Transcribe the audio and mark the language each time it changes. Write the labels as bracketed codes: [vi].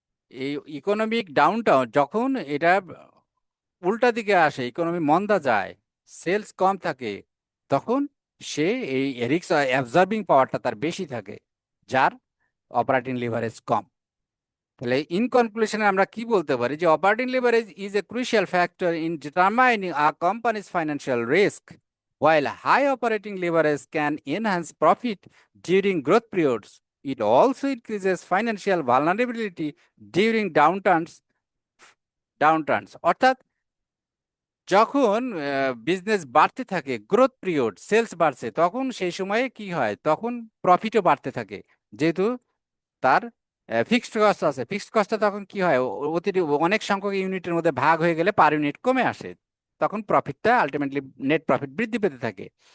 [bn] এই economic downtown যখন এটা উল্টা দিকে আসে, ইকোনমি মন্দা যায়, সেলস কম থাকে, তখন সে এই রিস্ক অ্যাবজর্বিং পাওয়ারটা তার বেশি থাকে, যার অপারেটিং লিভারেজ কম। [en] তাহলে ইন কনক্লুশনে [bn] আমরা কি বলতে পারি যে [en] Operating leverage is a crucial factor in determining a company's financial risk. While high operating leverage can enhance profit during growth periods, it also increases financial vulnerability during downturns. [bn] অর্থাৎ যখন business বাড়তে থাকে, growth period, sales বাড়ছে, তখন সেই সময়ে কি হয়, তখন প্রফিটও বাড়তে থাকে, যেহেতু তার ফিক্সড কস্ট আছে। ফিক্সড কস্টটা তখন কি হয়, অতিরিক্ত অনেক সংখ্যক ইউনিটের মধ্যে ভাগ হয়ে গেলে পার ইউনিট কমে আসে, তখন প্রফিটটা আলটিমেটলি নেট প্রফিট বৃদ্ধি পেতে থাকে।